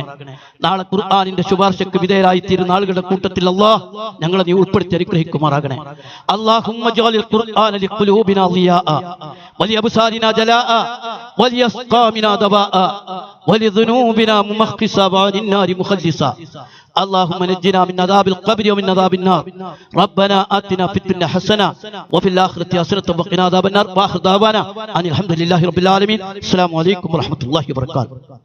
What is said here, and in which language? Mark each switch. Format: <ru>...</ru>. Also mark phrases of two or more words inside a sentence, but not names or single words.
<ml>നാളെ ഖുർആനിന്റെ ശുപാർശയ്ക്ക് വിധേയരായി തീരുന്ന ആളുകളുടെ കൂട്ടത്തിൽ അല്ലാഹ് ഞങ്ങളെ നീ ഉൾപ്പെടുത്തി അനുഗ്രഹിക്കുമാറാകണേ.</ml> <ar>اللهم اجعل القرآن لقلوبنا ضياء ولأبصارنا جلاء ولأسقامنا دواء ولذنوبنا ممحصا وعن النار مخلصا. اللهم نجنا من عذاب القبر ومن عذاب النار. ربنا آتنا في الدنيا حسنة وفي الآخرة حسنة وقنا عذاب النار. وآخر دعوانا أن الحمد لله رب العالمين. السلام عليكم ورحمة الله وبركاته.</ar>